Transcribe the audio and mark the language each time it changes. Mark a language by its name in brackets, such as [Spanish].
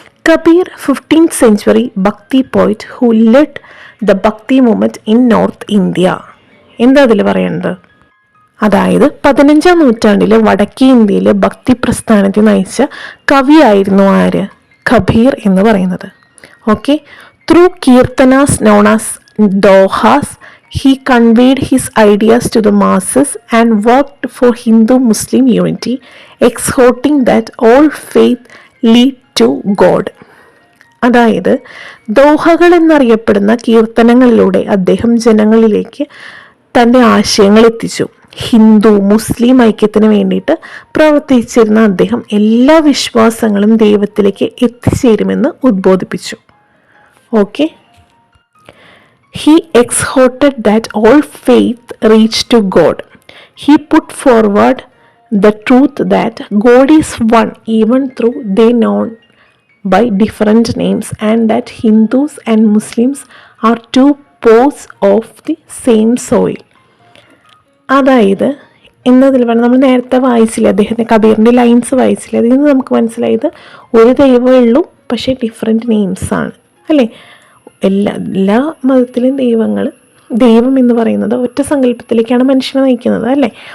[English] Kabir 15th century bhakti poet who led the bhakti movement in north India. [Malayalam] എന്താ അതിൽ പറയേണ്ടത്? അതായത് 15ാം നൂറ്റാണ്ടിൽ വടക്കേ ഇന്ത്യയിൽ ഭക്തി പ്രസ്ഥാനത്തെ നയിച്ച കവിയായിരുന്നു ആര്? കബീർ എന്ന് പറയുന്നത്. [English] Okay, through kirtanas known as dohas he conveyed his ideas to the masses and worked for Hindu-Muslim unity, exhorting that all faith lead to God. [Malayalam] അതായത് ദോഹകൾ എന്നറിയപ്പെടുന്ന കീർത്തനങ്ങളിലൂടെ അദ്ദേഹം ജനങ്ങളിലേക്ക് തൻ്റെ ആശയങ്ങൾ എത്തിച്ചു. ഹിന്ദു മുസ്ലിം ഐക്യത്തിന് വേണ്ടിയിട്ട് പ്രവർത്തിച്ചിരുന്ന അദ്ദേഹം എല്ലാ വിശ്വാസങ്ങളും ദൈവത്തിലേക്ക് എത്തിച്ചേരുമെന്ന് ഉദ്ബോധിപ്പിച്ചു. [English] Okay, he exhorted that all faith reach to God. He put forward the truth that God is one even though they known by different names, and that Hindus and Muslims are two poles of the same soil. [Malayalam] അതായത് എന്നതിൽ വേണം, നമ്മൾ നേരത്തെ വായിച്ചില്ല, അദ്ദേഹത്തിൻ്റെ കബീറിൻ്റെ lines വായിച്ചില്ല. അതിൽ നിന്ന് നമുക്ക് മനസ്സിലായത് ഒരു ദൈവമേ ഉള്ളൂ, പക്ഷേ ഡിഫറെൻറ്റ് നെയിംസാണ്, അല്ലേ? എല്ലാ മതത്തിലും ദൈവം എന്ന് പറയുന്നത് ഒറ്റ സങ്കല്പത്തിലേക്കാണ് മനുഷ്യനെ നയിക്കുന്നത്, അല്ലേ?